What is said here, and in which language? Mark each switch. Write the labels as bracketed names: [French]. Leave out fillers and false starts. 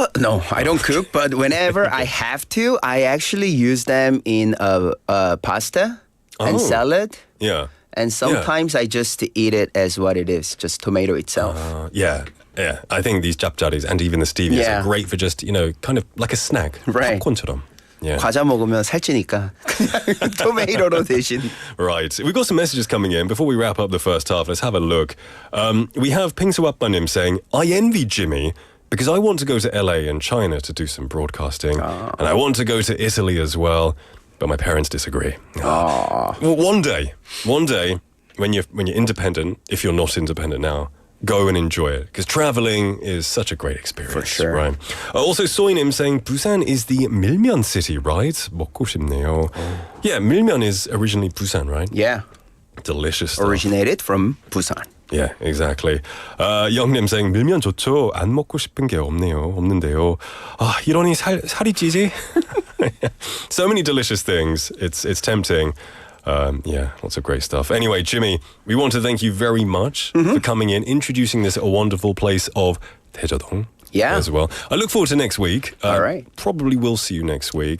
[English] No, I don't cook, but whenever I have to, I actually use them in pasta and Oh. salad. Yeah. And sometimes I just eat it as what it is, just tomato itself. Yeah. I think these japjaris and even the stevias Yeah. are great for just, kind of like a snack. Right. [Korean] 팝콘처럼. [English] Yeah. [Korean] 과자 먹으면 살찌니까 그냥 토마토로 대신. [English] Right. We've got some messages coming in. Before we wrap up the first half, let's have a look. We have Pingsuapbanim saying, I envy Jimmy because I want to go to LA and China to do some broadcasting. And I want to go to Italy as well. But my parents disagree. Well, one day, when you're independent, if you're not independent now, go and enjoy it. Because traveling is such a great experience. For sure. Right. Also, Soinim saying, Busan is the 밀면 city, right? [Korean] 먹고 싶네요. [English] Yeah, 밀면 is originally Busan, right? Yeah, Delicious stuff. originated from Busan. Yeah, exactly. [Korean] 영님 saying 밀면 좋죠. 안 먹고 싶은 게 없는데요. 이러니 살이 찌지? [English] So many delicious things. It's tempting. Yeah, lots of great stuff. Anyway, Jimmy, we want to thank you very much for coming in, introducing this wonderful place of Daejeon. Yeah. As well. I look forward to next week. All right. Probably will see you next week.